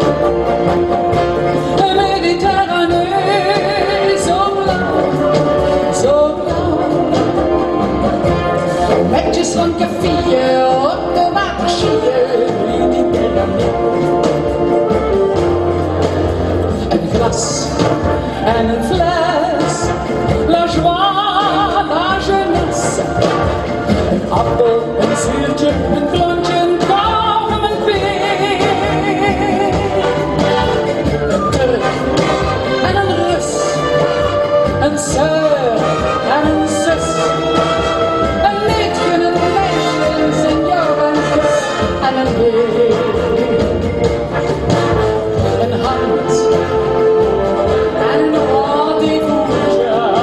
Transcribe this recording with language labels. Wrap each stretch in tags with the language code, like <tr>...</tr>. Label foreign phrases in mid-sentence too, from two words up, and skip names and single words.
<nl>De Mediterranee, zo blauw, zo blauw. Met je slanke vier op de waterschieën. Mediterranee. Een glas en een fles,</nl> <fr>la joie, la jeunesse.</fr> <nl>Een appel, een zuurtje, een klontje, een kou, een peer. Een Turk en een Rus, een zeur en een zus. Een liedje, een meisje, een senior, een kus en een heer. Een hand en een rendezvousje.</nl>